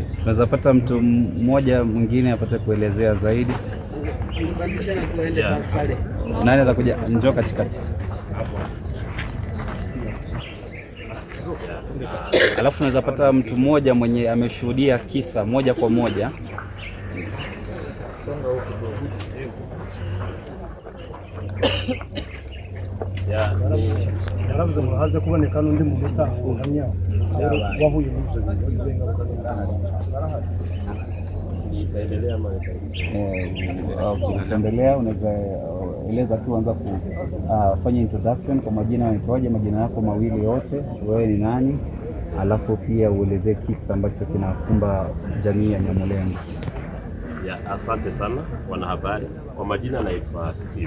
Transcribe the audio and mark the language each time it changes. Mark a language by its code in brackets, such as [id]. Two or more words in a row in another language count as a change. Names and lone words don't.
[sw] Tunaweza pata mtu mmoja mwingine apate kuelezea zaidi. Nani atakuja? Njoo katikati. Alafu tunaweza pata mtu mmoja mwenye ameshuhudia kisa moja kwa moja. [rw] yaravuze ngo haze kuboneka n'undi mu mutahamya wahuye n'ibyo bintu. [sw] Nitaendelea ama ukiendelea unaweza eleza tu, anza kufanya introduction kwa majina, unaitwaje, majina yako mawili yote, wewe ni nani, alafu pia uelezee kisa ambacho kinakumba jamii ya Nyamulenge. Ya, asante sana wanahabari. Kwa majina naitwa Steve.